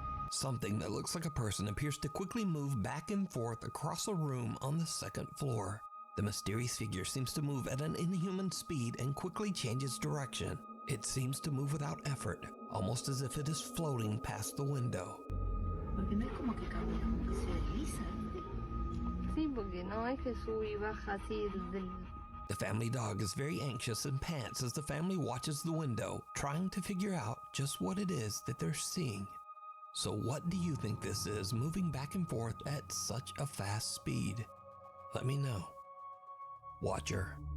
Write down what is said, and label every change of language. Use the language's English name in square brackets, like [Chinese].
[English] Something that looks like a person appears to quickly move back and forth across a room on the second floor. The mysterious figure seems to move at an inhuman speed and quickly changes direction. It seems to move without effort, almost as if it is floating past the window. [Spanish] Porque no es como que camina, como que se desliza. Sí, porque no es que sube y baja así del... [English] The family dog is very anxious and pants as the family watches the window, trying to figure out just what it is that they're seeing. So what do you think this is, moving back and forth at such a fast speed? Let me know. Watcher.